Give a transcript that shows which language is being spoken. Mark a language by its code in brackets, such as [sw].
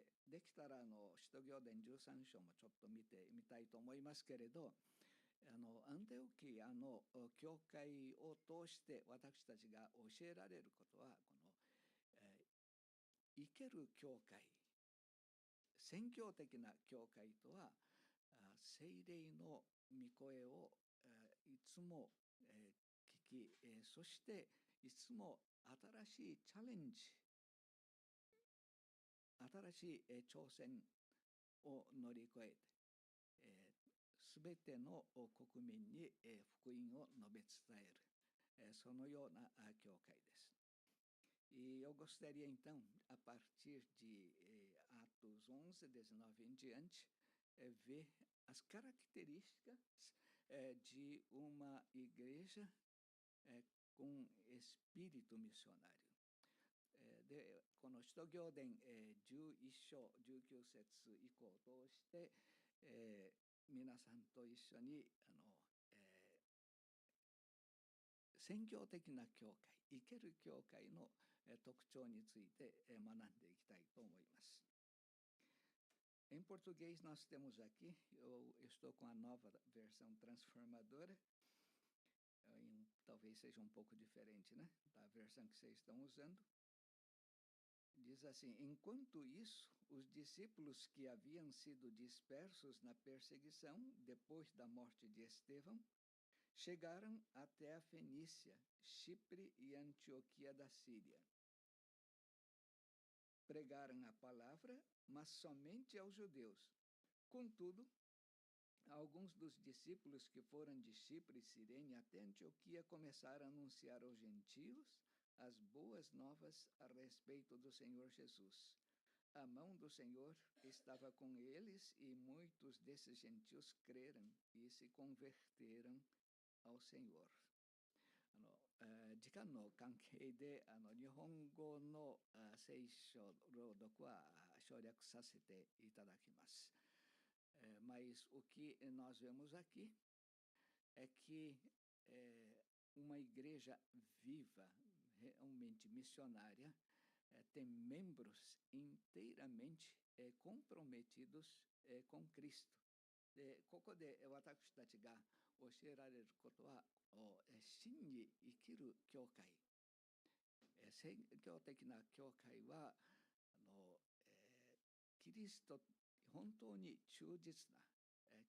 [ja] できたら使徒行伝13章もちょっと見てみたいと思いますけれど、アンテオキアの教会を通して私たちが教えられることは、生ける教会、宣教的な教会とは、聖霊の御声をいつも聞き、そしていつも新しいチャレンジ、新しい挑戦を乗り越えて、すべての国民に福音を述べ伝える、そのような教会です。 [pt] E eu gostaria então, a partir de Atos 11, 19 em diante, ver as características de uma igreja com espírito missionário. [ja] この使徒行伝11章19節以降を通して、皆さんと一緒に宣教的な教会、生ける教会の特徴について学んでいきたいと思います。 [pt] Em português nós temos aqui, eu estou com a nova versão transformadora, talvez seja um pouco diferente, né, da versão que vocês estão usando. Diz assim: enquanto isso, os discípulos que haviam sido dispersos na perseguição depois da morte de Estevão chegaram até a Fenícia, Chipre e Antioquia da Síria. Pregaram a palavra, mas somente aos judeus. Contudo, alguns dos discípulos que foram de Chipre e Cirene até Antioquia começaram a anunciar aos gentios as boas novas a respeito do Senhor Jesus. A mão do Senhor estava com eles e muitos desses gentios creram e se converteram ao Senhor. [ja] 時間の関係で日本語の聖書朗読は省略させていただきます。 [pt] Mas o que nós vemos aqui é que uma igreja viva, realmente missionária, tem membros inteiramente comprometidos com Cristo. [ja] ここで私たちが教えられることは、真に生きる教会、宣教的な教会はキリスト本当に忠実な